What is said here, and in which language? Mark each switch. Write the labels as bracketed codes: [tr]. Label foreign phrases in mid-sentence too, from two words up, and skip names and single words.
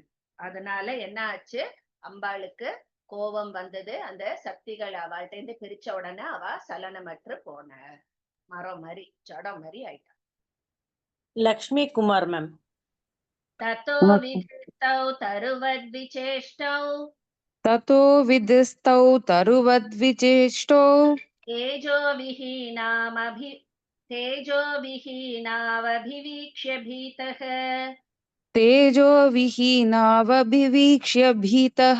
[ta] அதனால என்ன ஆச்சு, அம்பாளுக்கு கோபம் வந்தது. அந்த சக்திகள் அவள்கிட்ட இருந்து பிரிச்ச உடனே அவ சலனமற்று போன மரம் மாதிரி ஜடம் மாதிரி ஆயிட்டா. லக்ஷ்மி குமார் மேம். [sa] ततो विदिस्तौ तरुवद्विचेष्टौ ततो विदिस्तौ तरुवद्विचेष्टौ तेजोविहीनावभिवीक्ष्य भीतः तेजो विहीनावभिवीक्ष्य भीतः